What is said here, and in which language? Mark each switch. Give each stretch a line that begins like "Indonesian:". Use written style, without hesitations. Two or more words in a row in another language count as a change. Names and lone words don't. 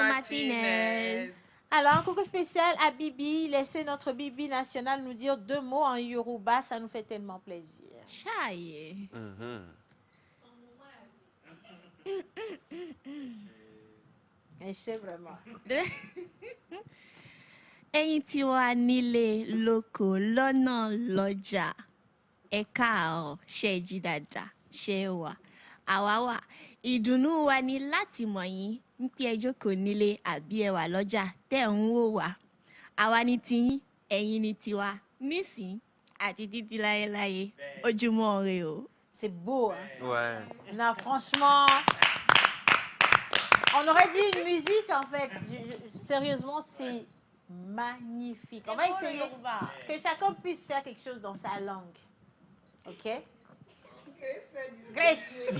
French: Martinez. Alors, un coucou spécial à Bibi. Laissez notre Bibi nationale nous dire 2 mots en Yoruba. Ça nous fait tellement plaisir. Chaye. Et je sais vraiment.
Yoruba: Ẹ̀yin tí wà nílé lóko lọ́nà lọ́jà ẹ káàárọ̀ ṣé jí dáadáa ṣé wà àwa wà ìdùnnú wa ni láti mọ̀ yín ń pé ẹ jókòó nílé àbí ẹ wà lọ́jà tẹ́ ń wò wá àwa ni tiyín ẹ̀yin ni tiwa nísìn àti títí láyéláyé ojúmọ́ ire o.
French: C'est beau, hein? Ouais. Non, franchement, on aurait dit une musique, en fait. Sérieusement, c'est magnifique. On va essayer que chacun puisse faire quelque chose dans sa langue. OK? Grace.